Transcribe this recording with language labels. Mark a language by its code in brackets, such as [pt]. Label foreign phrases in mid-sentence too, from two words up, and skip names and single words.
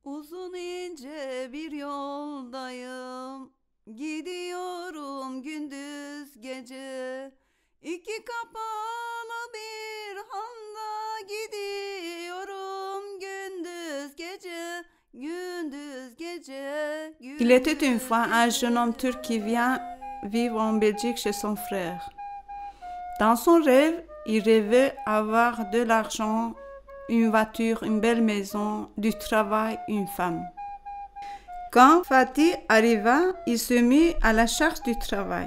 [tr] Uzun ince bir yoldayım, gidiyorum gündüz gece. İki kapalı bir handa gidiyorum gündüz gece, gündüz gece, gündüz. [fr] Il était une fois un jeune homme turc qui vient vivre en Belgique chez son frère. Dans son rêve, il rêvait avoir de l'argent, une voiture, une belle maison, du travail, une femme. Quand Fatih arriva, il se mit à la charge du travail.